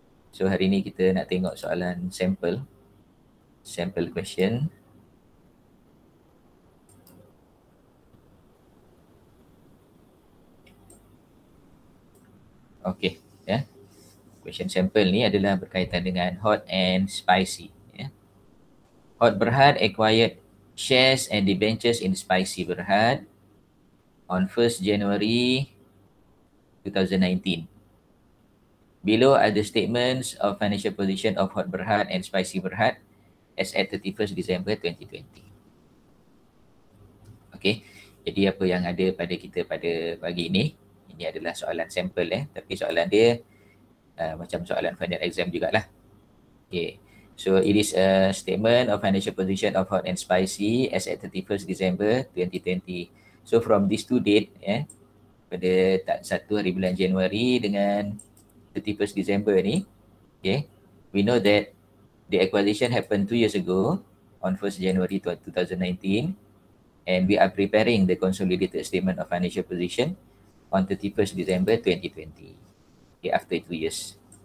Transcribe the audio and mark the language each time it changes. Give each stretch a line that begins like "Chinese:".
Malay: So hari ini kita nak tengok soalan sample question. Okey, ya. Question sample ni adalah berkaitan dengan hot and spicy, ya.
English: Hot Berhad acquired shares and debentures in Spicy Berhad on 1st January 2019. Below are the statements of financial position of Hot Berhad and Spicy Berhad as at 31st December 2020.
Malay: Okey, jadi apa yang ada pada kita pada pagi ini adalah soalan sampel tapi soalan dia macam soalan final exam jugalah. Okay.
English: So it is a statement of financial position of Hot and Spicy as at 31st December 2020. So from this two date pada 1 hari bulan Januari dengan 31st December ni, okay, we know that the acquisition happened 2 years ago on 1st January 2019, and we are preparing the consolidated statement of financial position on 31st December 2020, okay, after 2 years.